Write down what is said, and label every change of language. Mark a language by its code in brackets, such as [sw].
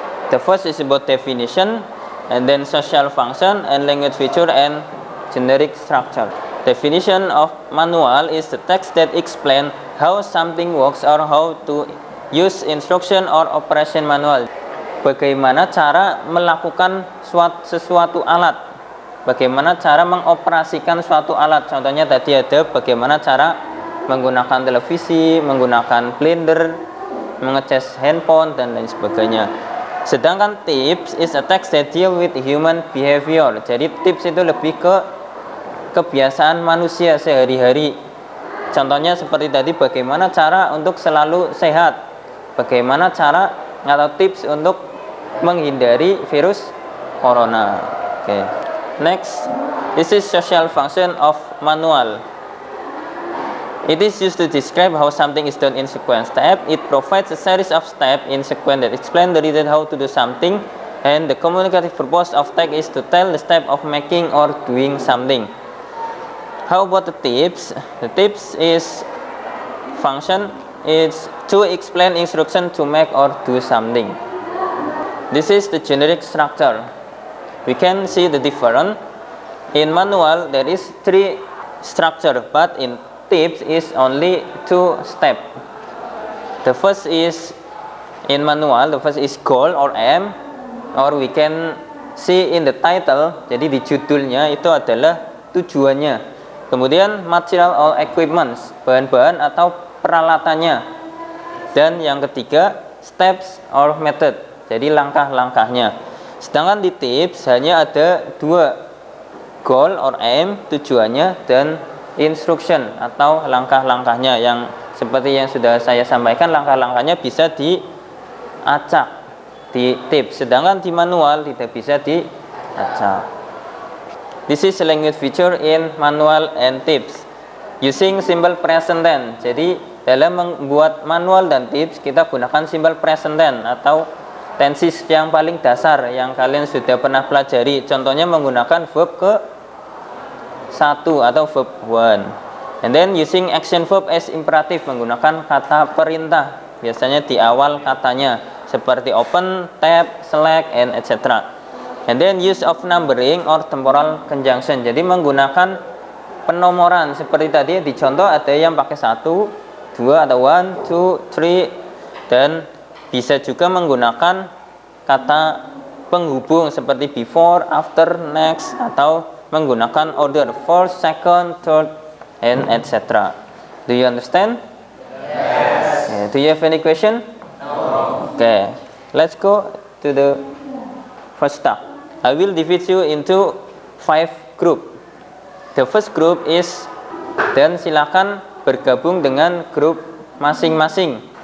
[en] The first is about definition, and then social function, and language feature, and generic structure. Definition of manual is the text that explains how something works or how to use instruction or operation manual. [id] Bagaimana cara melakukan sesuatu alat, bagaimana cara mengoperasikan suatu alat. Contohnya tadi ada bagaimana cara menggunakan televisi, menggunakan blender, mengecas handphone, dan lain sebagainya. [en] Sedangkan tips is a text that deal with human behavior. [id] Jadi tips itu lebih ke kebiasaan manusia sehari-hari. Contohnya seperti tadi, bagaimana cara untuk selalu sehat, bagaimana cara atau tips untuk menghindari virus corona. [en] Okay. Next, this is social function of manual. It is used to describe how something is done in sequence step. It provides a series of steps in sequence that explain the reason how to do something, and the communicative purpose of text is to tell the step of making or doing something. How about the tips? The tips is function is to explain instruction to make or do something. This is the generic structure. We can see the difference. In manual there is 3 structure, but in tips is only 2 step. The first is in manual, the first is goal or aim, or we can see in the title. [id] Jadi di judulnya itu adalah tujuannya. Kemudian [en] material or equipments, [id] bahan-bahan atau peralatannya. Dan yang ketiga, [en] steps or method, [id] jadi langkah-langkahnya. Sedangkan di tips hanya ada 2, [en] goal or aim, [id] tujuannya, dan instruction atau langkah-langkahnya. Yang seperti yang sudah saya sampaikan, langkah-langkahnya bisa diacak di tips, sedangkan di manual tidak bisa diacak. [en] This is language feature in manual and tips. Using simple present tense. [id] Jadi dalam membuat manual dan tips kita gunakan simple present tense atau tenses yang paling dasar yang kalian sudah pernah pelajari. Contohnya menggunakan verb ke 1 atau verb 1. [en] And then using action verb as imperative, [id] menggunakan kata perintah biasanya di awal katanya seperti open, tap, select, and etc. [en] And then use of numbering or temporal conjunction. [id] Jadi menggunakan penomoran seperti tadi di contoh ada yang pakai 1, 2, 2 atau 1, 2, 3, dan bisa juga menggunakan kata penghubung seperti before, after, next, atau menggunakan order first, second, third, and etc. [en] Do you understand? Yes. Do you have any question? No. Okay, let's go to the first step. I will divide you into 5 group. The first group is, [id] dan silakan bergabung dengan grup masing-masing.